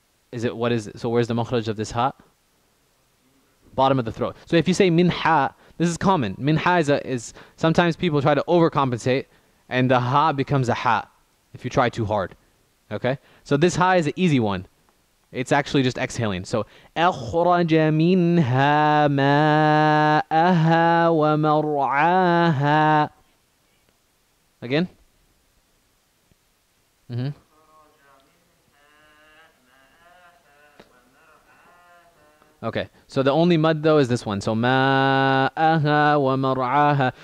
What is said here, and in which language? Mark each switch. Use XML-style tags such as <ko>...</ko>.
<en>Is it what is it? So where's the makhraj of this ha? Bottom of the throat. So if you say min ha, this is common. Min ha is sometimes people try to overcompensate and the ha becomes a ha if you try too hard. Okay? So this ha is an easy one. It's actually just exhaling.</en> <ar>So أخرج منها ماءها ومرعاها.</ar> <en>Again? Okay, so the only mud though is this one.</en> <ar>So ماءها ومرعاها.</ar>